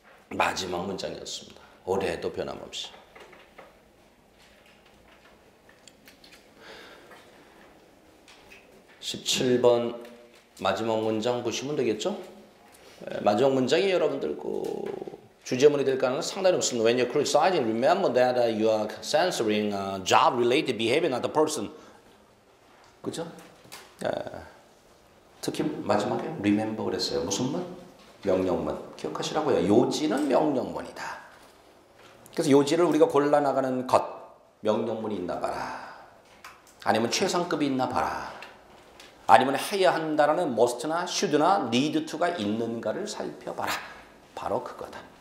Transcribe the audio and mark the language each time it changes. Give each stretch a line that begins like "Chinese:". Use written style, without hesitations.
Korean: 마지막 문장이었습니다. 올해도 변함없이. 17번 마지막 문장 보시면 되겠죠? 마지막 문장이 여러분들 주제문이 될 가능성은 상당히 높습니다.
English: When you're criticizing, remember that you are censoring job-related behavior, not the person.
Korean: 그죠? 특히 마지막에 remember 그랬어요. 무슨 문? 명령문. 기억하시라고요. 요지는 명령문이다. 그래서 요지를 우리가 골라나가는 것, 명령문이 있나 봐라. 아니면 최상급이 있나 봐라. 아니면 해야 한다라는 must나 should나 need to가 있는가를 살펴봐라. 바로 그거다.